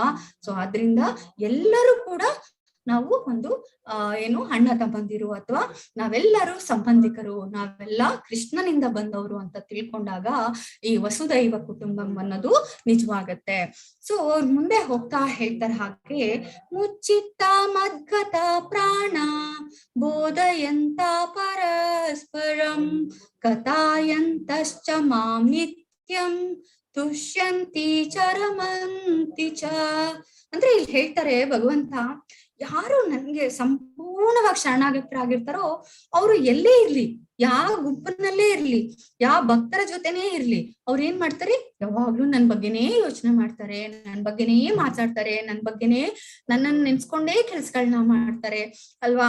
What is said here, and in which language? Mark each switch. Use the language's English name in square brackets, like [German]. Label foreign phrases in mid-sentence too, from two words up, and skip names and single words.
[Kannada] ಸೊ ಆದ್ರಿಂದ ಎಲ್ಲರೂ ಕೂಡ ನಾವು ಒಂದು ಏನು ಅಣ್ಣ ತಮ್ಮಂದಿರು ಅಥವಾ ನಾವೆಲ್ಲರೂ ಸಂಬಂಧಿಕರು, ನಾವೆಲ್ಲ ಕೃಷ್ಣನಿಂದ ಬಂದವರು ಅಂತ ತಿಳ್ಕೊಂಡಾಗ ಈ [Sanskrit] ವಸುದೈವ ಕುಟುಂಬಂ [Kannada] ಅನ್ನೋದು ನಿಜವಾಗತ್ತೆ. ಸೊ ಮುಂದೆ ಹೋಗ್ತಾ ಹೇಳ್ತಾರೆ ಹಾಗೆ, [Sanskrit] ಮುಚ್ಚಿತ್ತ ಮದ್ಗತ ಪ್ರಾಣ ಬೋಧಯಂತ ಪರಸ್ಪರಂ ಕಥಾಯಂತಶ್ಚ ಮಾಂ ನಿತ್ಯಂ ತುಷ್ಯಂತಿ ಚರಮಂತಿ ಚ. [Kannada] ಅಂದ್ರೆ ಇಲ್ಲಿ ಹೇಳ್ತಾರೆ ಭಗವಂತ, ಯಾರು ನನ್ಗೆ ಸಂಪೂರ್ಣವಾಗಿ ಶರಣಾಗತರಾಗಿರ್ತಾರೋ ಅವರು ಎಲ್ಲೇ ಇರ್ಲಿ, ಯಾವ ಗುಂಪಿನಲ್ಲೇ ಇರ್ಲಿ, ಯಾವ ಭಕ್ತರ ಜೊತೆನೇ ಇರ್ಲಿ, ಅವ್ರು ಏನ್ ಮಾಡ್ತಾರೆ, ಯಾವಾಗ್ಲೂ ನನ್ ಬಗ್ಗೆನೇ ಯೋಚನೆ ಮಾಡ್ತಾರೆ, ನನ್ ಬಗ್ಗೆನೇ ಮಾತಾಡ್ತಾರೆ, ನನ್ ಬಗ್ಗೆನೇ ನನ್ನನ್ನು ನೆನ್ಸ್ಕೊಂಡೇ ಕೆಲ್ಸಗಳನ್ನ ಮಾಡ್ತಾರೆ ಅಲ್ವಾ.